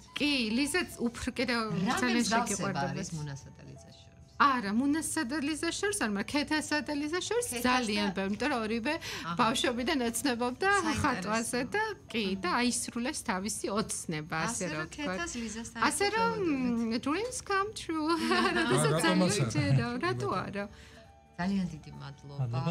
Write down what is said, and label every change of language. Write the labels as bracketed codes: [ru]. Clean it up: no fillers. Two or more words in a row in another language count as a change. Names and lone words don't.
[ka] კი ლიზაც უფრო კიდევ ძალიან შეგიყვარდება ეს მუნასა და ლიზა შორის არა მუნასა და ლიზა შორის არ მაგრამ ქეთასა და ლიზა შორის ძალიან ბევრი იმიტომ რომ ორივე ბავშვობიდან ოცნებობდა ხატვაზე და კი და აისრულეს თავისი ოცნება ასე რომ თქვა ასე რომ [en] dreams come true [ka] რატო არა ძალიან დიდი მადლობა